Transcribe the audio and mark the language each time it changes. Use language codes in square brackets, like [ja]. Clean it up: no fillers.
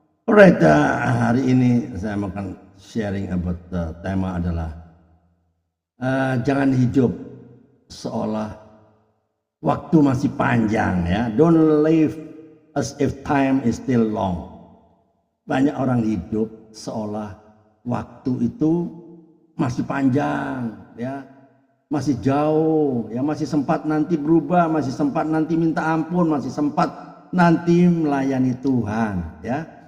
[id] Alright, hari ini saya akan [en] sharing about [id] tema adalah jangan hidup seolah waktu masih panjang ya. [en] Don't live as if time is still long. [id] Banyak orang hidup seolah waktu itu masih panjang ya. Masih jauh ya, masih sempat nanti berubah, masih sempat nanti minta ampun, masih sempat nanti melayani Tuhan ya.